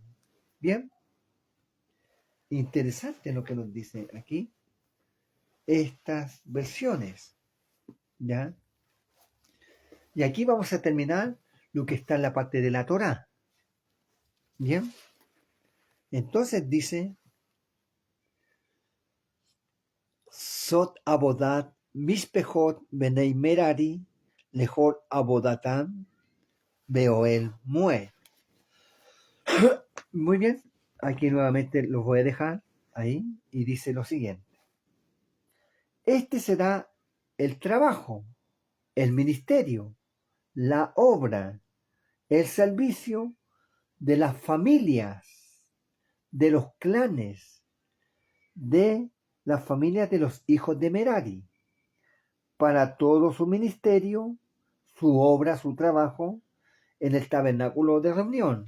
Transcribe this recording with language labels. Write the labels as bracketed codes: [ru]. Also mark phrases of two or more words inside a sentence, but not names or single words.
[es] Bien, interesante lo que nos dice aquí estas versiones, ¿ya? Y aquí vamos a terminar lo que está en la parte de la Torá. Bien, entonces dice [he] זאת עבודת משפחות בני מררי לכל עבודתם באהל מועד. [es] Muy bien, aquí nuevamente los voy a dejar ahí y dice lo siguiente. Este será el trabajo, el ministerio, la obra, el servicio de las familias, de los clanes, de las familias de los hijos de Merari, para todo su ministerio, su obra, su trabajo en el tabernáculo de reunión.